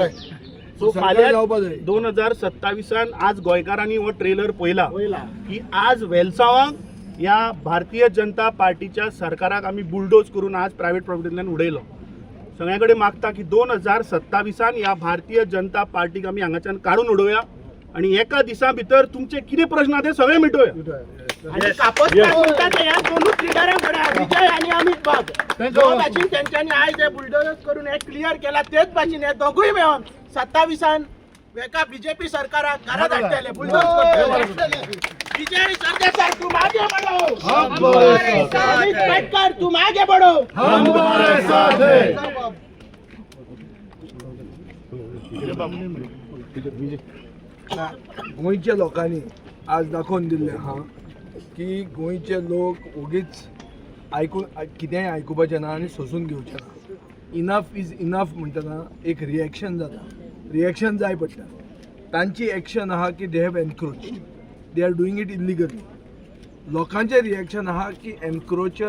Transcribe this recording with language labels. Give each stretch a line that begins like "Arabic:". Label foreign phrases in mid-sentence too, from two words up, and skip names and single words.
Konkani: सो फाल्यां 2027 आज गोंयकारांनी हो ट्रेलर पळयला की आज वेलसांवाक ह्या भारतीय जनता पार्टीच्या सरकाराक आमी बुलडोज करून आज प्रायव्हेट प्रॉपर्टींतल्यान उडयलो सगळ्या कडेन मागता की 2027 ह्या भारतीय जनता पार्टीक आमी हांगाच्यान काडून उडोवया आणि एका दिसा भितर तुमचे कितें प्रश्न आहा ते सगळे मिटोवया आणि कापसकार म्हणटा ते ह्या दोनूच लिडरांकडे विजय आणि अमित बाग जो भाशेन तेंच्यांनी आयज हे बुलडोजर करून हे क्लियर केला तेच भाशेन हे दोगूय मेळोन 27 एका बीजेपी सरकाराक घरा धाडटले बुलडोज करतले विजय सरदेसाई
Hindi: तुम आगे बढ़ो हम तुम्हारे साथ हैं पेटकर तुम आगे बढ़ो हम तुम्हारे साथ हैं
Konkani: गोंयच्या लोकांनी आज दाखोवन दिल्लें आहा की गोंयचे लोक ओगीच आयकून कितेंय आयकुपाचें ना आनी सोसून घेवचें ना
English: enough is enough
Konkani: म्हणटना एक रिएक्शन जाता रिएक्शन जाय पडटा तांची एक्शन आहा की
English: they have encroach they are doing it illegally
Konkani: लोकांचें रिएक्शन आहा की एनक्रोचर